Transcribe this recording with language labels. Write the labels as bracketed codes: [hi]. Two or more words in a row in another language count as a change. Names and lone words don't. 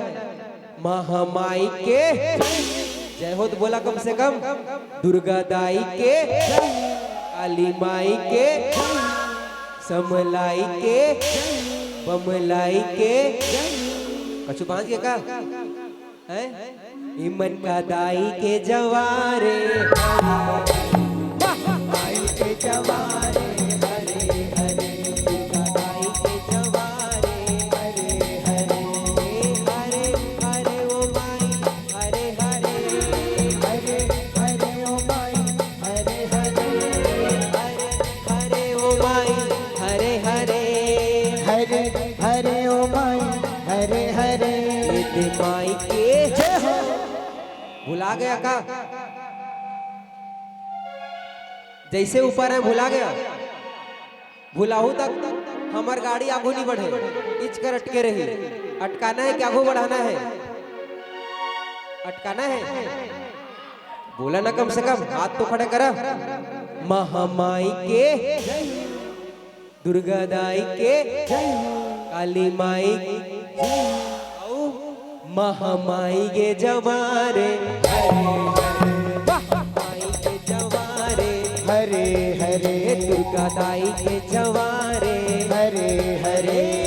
[hne] महामाई के जय हो तो बोला कम से कम, दुर्गा दाई के, काली माई के, समलाई के, बमलाई के, कछु बांध के का है इमन का दाई के जवारे, दाई के जवारे, हरे हरे दुर्गा दाई के जवारे, हरे हरे हरे हरे ओ माई, हरे हरे हरे हरे ओ माई, हरे हरे हरे हरे ओ माई, हरे हरे हरे हरे ओ माई, हरे हरे माई के जय हो। भुला गया का? जैसे ऊपर है भुला गया, भुलाहू तक हमार गाड़ी आगू नहीं बढ़े, इच कर अटके रही। अटकाना है कि आगू बढ़ाना है? अटकाना है, बोला ना कम से कम, हाथ तो खड़े करा। महामाई के, दुर्गा दाई के, काली माई, महामाई के जवारे, माई के जवारे, हरे हरे दुर्गा दाई के जवारे, हरे हरे।